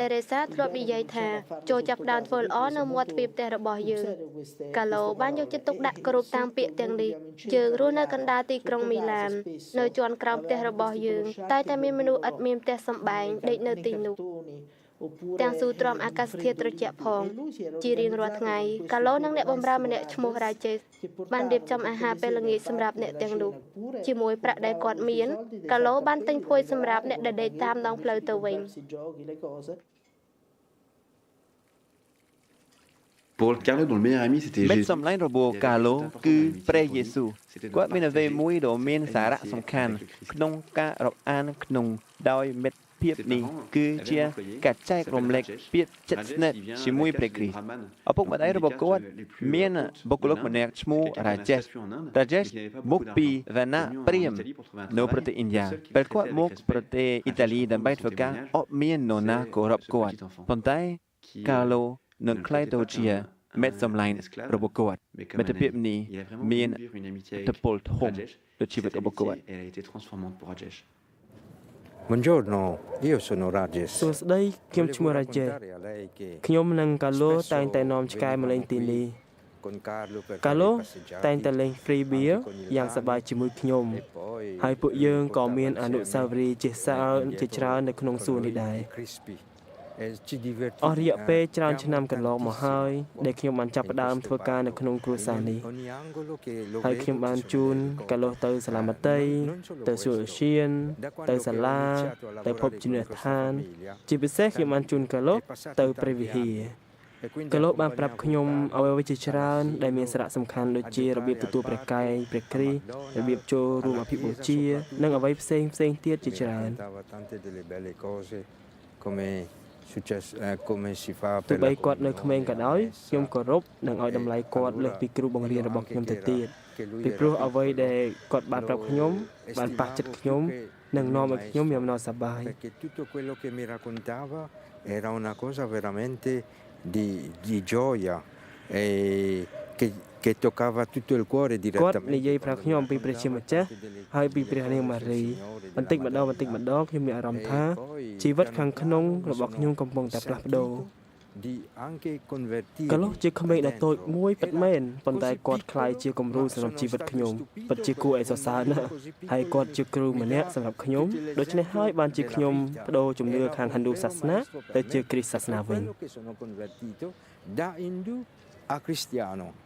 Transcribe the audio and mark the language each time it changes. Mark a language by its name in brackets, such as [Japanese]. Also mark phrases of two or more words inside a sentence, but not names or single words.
[Khmer] តេរេសាធ្លាប់និយាយថាចូលចាប់ផ្ដើមធ្វើល្អនៅមាត់ទ្វារផ្ទះរបស់យើងកាឡូបានយកចិត្តទុកដាក់គ្រប់តាមពាក្យទាំងនេះយើងរស់នៅកណ្ដាលទីក្រុងមីឡាននៅជាន់ក្រោមផ្ទះរបស់យើងតែតែមានមនុស្សឥតមានផ្ទះសម្បែងដេកនៅទីនោះ ទាំងស៊ូទ្រាំអាកាសធាតុត្រជាក់ផងជារៀងរាល់ថ្ងៃកាឡូនិងអ្នកបម្រើម្នាក់ឈ្មោះរ៉ាជេសបានរៀបចំអាហារពេលល្ងាចសម្រាប់អ្នកទាំងនោះជាមួយប្រាក់ដែលគាត់មានកាឡូបានទិញភួយសម្រាប់អ្នកដែលដេកតាមដងផ្លូវទៅវិញ [French] Pour Carlo, dont le meilleur ami, c'était [Khmer] មិត្ត [French] Jésus. [Khmer] សម្លាញ់របស់កាឡូគឺព្រះយេស៊ូវគាត់មានអ្វីមួយដ៏មានសារៈសំខាន់ក្នុងការរាប់អានក្នុងដោយមិត្តភាព នេះគឺជាការចែករំលែកភាពជិតស្និទ្ធជាមួយព្រះគ្រីស្ទឪពុកម្ដាយរបស់គាត់មានបុគ្គលិកម្នាក់ឈ្មោះរ៉ាជេសមកពីវណ្ណៈព្រាហ្មណ៍នៅប្រទេសឥណ្ឌាពេលគាត់មកប្រទេសអ៊ីតាលីដើម្បីធ្វើការអត់មាននរណាគោរពគាត់ប៉ុន្តែកាឡូនឹងក្លាយទៅជាមិត្តសម្លាញ់របស់គាត់មិត្តភាពនេះមានឥទ្ធិពលធំលើជីវិតរបស់គាត់ [French] Elle a été transformante pour Rajesh. [Italian] Buongiorno, io sono Rajesh. [Khmer] សួស្តីខ្ញុំឈ្មោះរ៉ាជេស [Italian] A lei che [Khmer] ខ្ញុំនិងកាឡូតែងតែនាំឆ្កែមកលេងទីនេះ [Italian] con Carlo per [Khmer] កាឡូ [Italian] fare i passeggiati [Khmer] តែងតែលេង [English] free beer [Khmer] យ៉ាងសប្បាយជាមួយខ្ញុំ [Italian] e poi [Khmer] ហើយពួកយើងក៏មានអនុស្សាវរីយ៍ជាសើជាច្រើននៅក្នុងសួននេះដែរ [Italian] crispy e ci divertiamo [Khmer] អស់រយៈពេលច្រើនឆ្នាំកន្លងមកហើយដែលខ្ញុំបានចាប់ផ្ដើមធ្វើការនៅក្នុងគ្រួសារនេះ [Italian] ogni angolo che lo [Khmer] ហើយខ្ញុំបានជូនកាឡូទៅសាលាមត្តេយ្យទៅសួនឧទ្យានទៅសាលាទៅភពជំនឿឋានជាពិសេសខ្ញុំបានជូនកាឡូទៅព្រះវិហារកាឡូបានប្រាប់ខ្ញុំអ្វីៗជាច្រើនដែលមានសារៈសំខាន់ដូចជារបៀបទទួលព្រះកាយព្រះគ្រីស្ទរបៀបចូលរួមអភិបូជានិងអ្វីផ្សេងទៀតជាច្រើន [Italian] raccontava tante delle belle cose come come si fa [Khmer] ទោះ [Italian] per [Khmer] បី [Italian] la [Khmer] គាត់នៅក្មេងក៏ដោយខ្ញុំគោរពនិងឲ្យតម្លៃគាត់លើសពីគ្រូបង្រៀនរបស់ខ្ញុំទៅទៀតពីព្រោះអ្វីដែលគាត់បានប្រាប់ខ្ញុំបានប៉ះចិត្តខ្ញុំនិងនាំឲ្យខ្ញុំមានអំណរសប្បាយ [Italian] perché tutto quello che mi raccontava era una cosa veramente di gioia e che toccava tutto il cuore [Khmer] គាត់និ [Italian] direttamente [Khmer] យាយប្រាប់ខ្ញុំអំពីព្រះជាម្ចាស់ហើយពីព្រះនាងម៉ារីបន្តិចម្ដងខ្ញុំមានអារម្មណ៍ថាជីវិតខាងក្នុងរបស់ខ្ញុំកំពុងតែផ្លាស់ប្ដូរ [Italian] di anche convertire [Khmer] កាឡូជាក្មេងដែលតូចមួយពិតមែនប៉ុន្តែគាត់ក្លាយជាគំរូសម្រាប់ជីវិតខ្ញុំពិតជាគួរឲ្យសរសើរណាស់ហើយគាត់ជាគ្រូម្នាក់សម្រាប់ខ្ញុំដូច្នេះហើយបានជាខ្ញុំបដូរជំនឿខាងហិណ្ឌូសាសនាទៅជាគ្រីស្ទសាសនាវិញ [Italian] quello che sono convertito da indù a cristiano.